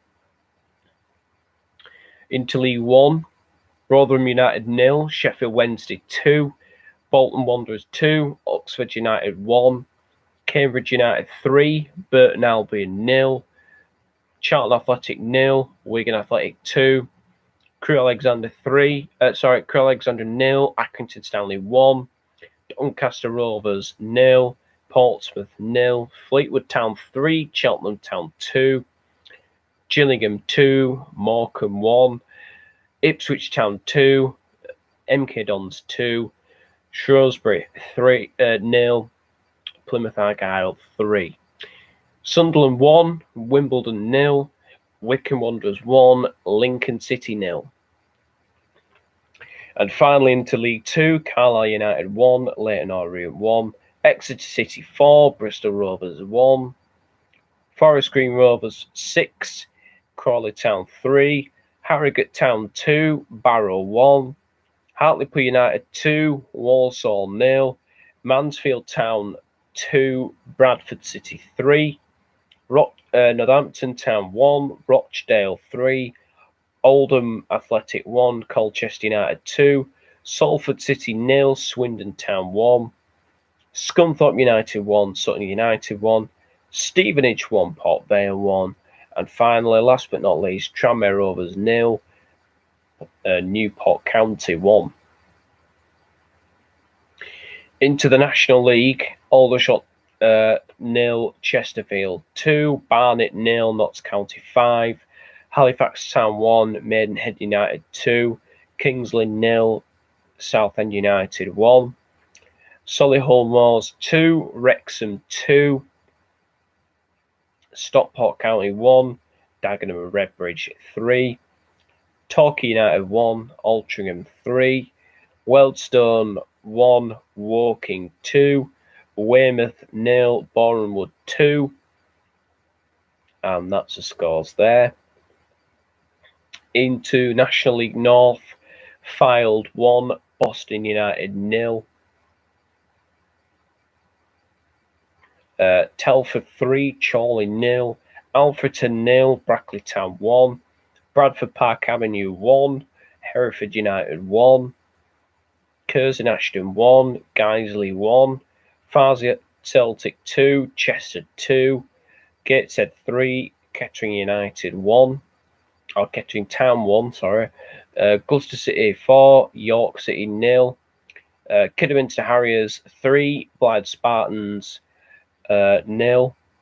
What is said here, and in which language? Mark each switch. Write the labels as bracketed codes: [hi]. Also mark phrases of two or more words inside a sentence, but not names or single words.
[en] Into League 1, Rotherham United 0, Sheffield Wednesday 2, Bolton Wanderers 2, Oxford United 1, Cambridge United 3, Burton Albion 0, Charlton Athletic 0, Wigan Athletic 2, Crewe Alexandra 0, Accrington Stanley 1, Doncaster Rovers 0, Portsmouth 0, Fleetwood Town 3, Cheltenham Town 2, Gillingham 2, Morecambe 1, Ipswich Town 2, MK Dons 2, Shrewsbury 0, Plymouth Argyle 3. Sunderland 1, Wimbledon 0, Wycombe Wanderers 1, Lincoln City 0. And finally into League 2, Carlisle United 1, Leyton Orient 1, Exeter City 4, Bristol Rovers 1, Forest Green Rovers 6, Crawley Town 3, Harrogate Town 2, Barrow 1, Hartlepool United 2, Walsall 0, Mansfield Town 2, Bradford City 3, Northampton Town 1, Rochdale 3, Oldham Athletic 1, Colchester United 2, Salford City 0, Swindon Town 1, Scunthorpe United 1, Sutton United 1, Stevenage 1, Port Vale 1, and finally, last but not least, Tranmere Rovers 0, Newport County 1. Into the National League, Aldershot 0, Chesterfield 2, Barnet 0, Notts County 5, Halifax Town 1, Maidenhead United 2, Kingsley 0, Southend United 1, Solihull Moors 2, Wrexham 2, Stockport County 1, Dagenham and Redbridge 3, Torquay United 1, Altrincham 3, Wealdstone 1, Woking 2, Weymouth 0, Bournemouth 2, and that's the scores there. Into National League North, Fylde 1, Boston United 0, Telford 3, Chorley 0, Alfreton 0, Brackley Town 1, Bradford Park Avenue 1, Hereford United 1, Curzon Ashton 1, Guiseley 1, Farnborough Celtic 2, Chester 2, Gateshead 3, Kettering United 1, or Kettering Town 1, sorry, Gloucester City 4, York City 0, Kidderminster Harriers 3, Blythe Spartans 0,